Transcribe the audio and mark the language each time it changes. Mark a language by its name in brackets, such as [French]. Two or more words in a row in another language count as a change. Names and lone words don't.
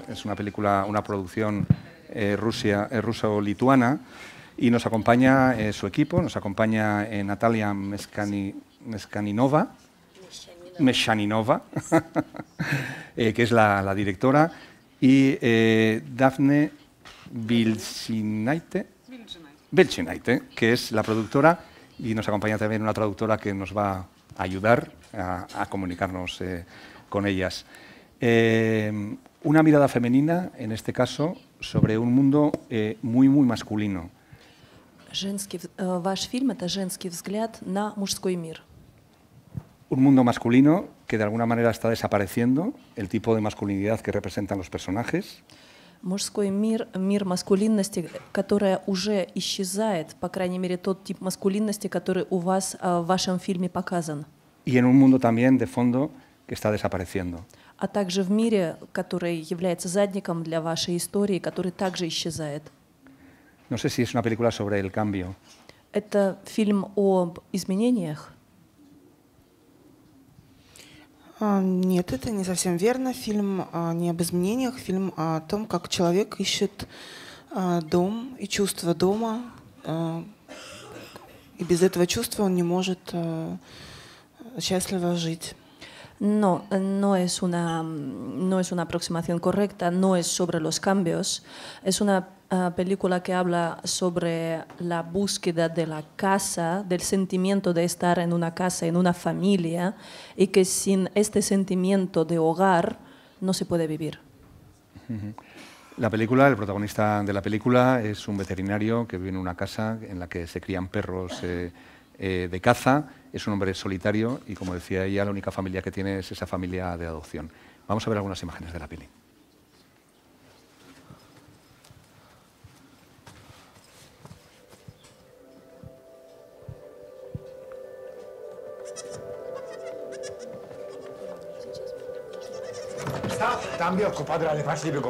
[Spanish] Es una película, una producción ruso-lituana y nos acompaña su equipo, nos acompaña Natalia Meschaninova, que es la directora, y Daphne Belchinaite, que es la productora, y nos acompaña también una traductora que nos va a ayudar a comunicarnos con ellas. Una mirada femenina, en este caso, sobre un mundo muy masculino. [Russian] Ваш фильм – это женский взгляд на мужской мир. [Spanish] Un mundo masculino que de alguna manera está desapareciendo, el tipo de masculinidad que representan los personajes. [Russian] Мужской мир, мир маскулинности, которая уже исчезает, по крайней мере, тот тип маскулинности, который у вас в вашем фильме показан. [Spanish] Y en un mundo también de fondo que está desapareciendo. [Russian] А также в мире, который является задником для вашей истории, который также исчезает. [Spanish] No sé si es una película sobre el cambio. [Russian] Это фильм об изменениях? Нет, это не совсем верно. Фильм не об изменениях, фильм о том, как человек ищет дом и чувство дома. И без этого чувства он не может счастливо жить. [Spanish] No es una aproximación correcta, no es sobre los cambios. Es una película que habla sobre la búsqueda de la casa, del sentimiento de estar en una casa, en una familia, y que sin este sentimiento de hogar no se puede vivir. La película, el protagonista de la película es un veterinario que vive en una casa en la que se crían perros de caza. Es un hombre solitario y, como decía ella, la única familia que tiene es esa familia de adopción. Vamos a ver algunas imágenes de la peli. [Russian] Там белку подрали, пошли бегом.